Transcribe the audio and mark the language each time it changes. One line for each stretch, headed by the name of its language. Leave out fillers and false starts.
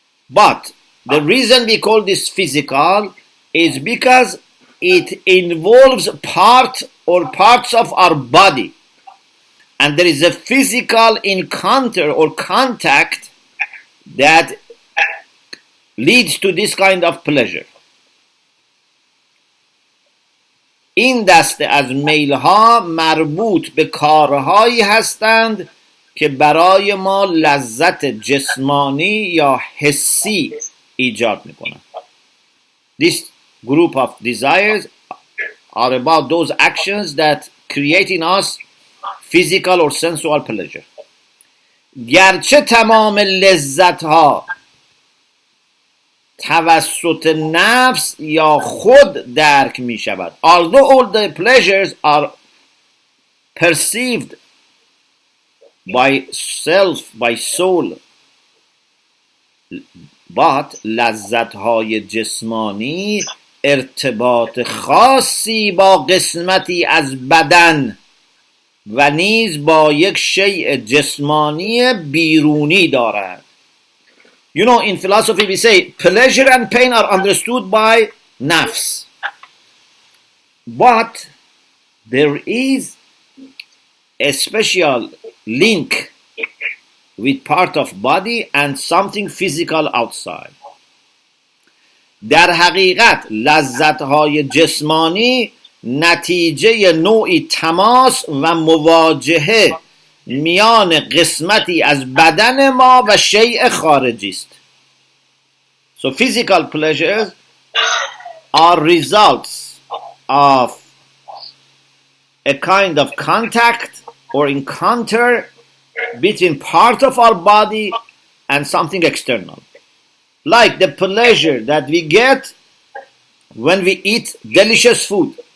English: But the reason we call this physical is because it involves part or parts of our body. And there is a physical encounter or contact that leads to this kind of pleasure.
Persian: این دسته از میلها مربوط به کارهایی هستند که برای ما لذت جسمانی یا حسی ایجاد میکنند.
English: This group of desires are about those actions that create in us physical or sensual pleasure.
Persian: گرچه تمام لذت ها توسط نفس یا خود درک می شود.
English: Although all the pleasures are perceived by self, by soul, but
Persian: لذت های جسمانی ارتباط خاصی با قسمتی از بدن و نیز با یک شیء جسمانی بیرونی دارد.
English: You know, in philosophy we say pleasure and pain are understood by nafs. But there is a special link with part of body and something physical outside.
Persian: در حقیقت لذت‌های جسمانی نتیجه نوعی تماس و مواجهه میان قسمتی از بدن ما و شیء خارجی است.
English: So physical pleasures are results of a kind of contact or encounter between part of our body and something external. Like the pleasure that we get when we eat delicious food.